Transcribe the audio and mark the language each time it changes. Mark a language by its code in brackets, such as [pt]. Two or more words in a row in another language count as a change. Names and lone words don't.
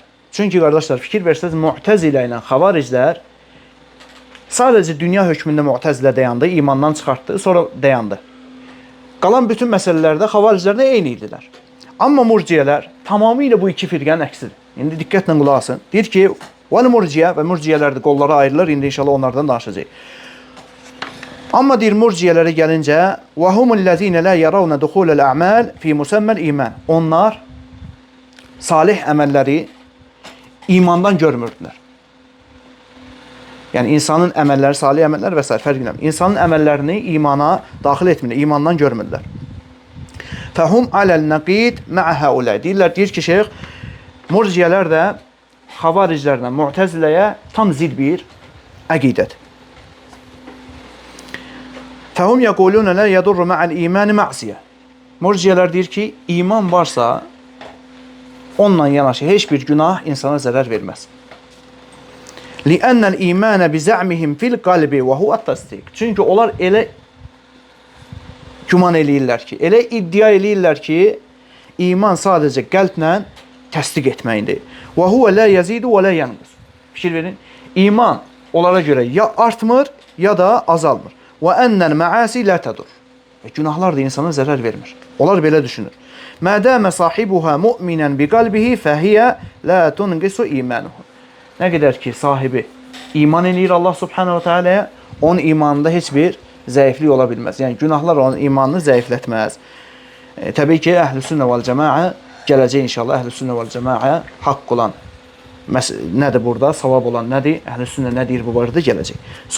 [az] Çünki, qardaşlar, fikir versəz, Mu'təzilə ilə xavariclər sadəcə dünya hökmündə Mu'təzilə dayandı, imandan çıxartdı, sonra dayandı. Qalan bütün məsələlərdə xavariclərlə eyni idilər. Amma murciyələr tamamilə bu iki firqənin əksidir. İndi diqqətlə qulaq asın. Deyir ki, vəl murciyə və murciyələr də qollara ayrılır. İndi inşallah onlardan danışacaq. Amma deyir, murciyələrə gəlincə, [ar] وَهُمُ الَّذ۪ينَ لَا يَرَوْنَ دُخُولَ الْأَعْمَالِ فِي مُسَمَّ الْإِيمَانِ. [az] Onlar salih əməlləri imandan görmürdülər. Yəni, insanın əməlləri, salih əməllər və s. fərq bilməm. İnsanın əməllərini imana daxil etmirlər, imandan görmürlər. [ar] فهم على النقيض مع هؤلاء. [az] Deyirlər ki, şeyx, murciyələr də xavariclərlə Mu'təziləyə tam zid bir əqidədir. [ar] فهم يقولون لا يضر مع الإيمان معصية. [az] Murciyələr deyir ki, iman varsa, onunla yanaşı heç bir günah insana zərər verməz. [ar] لِأَنَّ الْإِيمَانَ بِزَعْمِهِمْ فِي الْقَلْبِ وَهُوَ التَّصْدِيقِ. [az] Çünki onlar elə güman eləyirlər ki, elə iddia eləyirlər ki, iman sadəcə qəlblə təsdiq etməkdir. [ar] وَهُوَ لَا يَزِيدُ وَلَا يَنْقُسُ. [az] Fikir verin, iman onlara görə ya artmır, ya da azalmır. [ar] وَأَنَّ الْمَعَاسِ لَا تَدُرُّ. [az] Günahlar da insana zərər vermir. Onlar belə düşünür. [ar] مَا صَاحِبُهَا مُؤْمِنًا بِقَلْبِهِ فَهِيَ لَا تُنْقِسُ إِيمَانُهُ. [az] Nə qədər ki, sahibi iman eləyir Allah subhanahu teala'ya, onun imanında heç bir zəiflik ola bilməz. Yəni, günahlar onun imanını zəiflətməz. Təbii ki, əhl-i sünnə vəl cəmaə gələcək inşallah. Əhl-i sünnə vəl cəmaə haqq olan nədir burada, savab olan nədir, əhl-i sünnə nə deyir bu barədə gələcək.